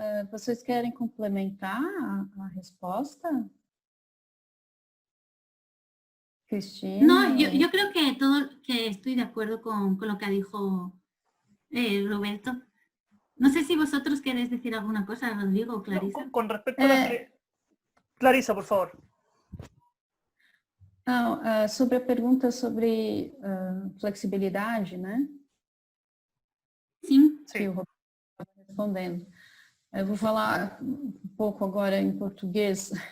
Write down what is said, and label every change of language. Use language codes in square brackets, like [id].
[pt] Vocês querem complementar a resposta? Cristina. [es] No, yo creo que estoy de acuerdo con lo que dijo Roberto. No sé si vosotros queréis decir alguna cosa, Rodrigo o Clarisa. No, con respecto a la Clarisa, por favor. [pt] Não, sobre a pergunta sobre flexibilidade, né? Sim. Que o Roberto estava respondendo. Eu vou falar um pouco agora em português.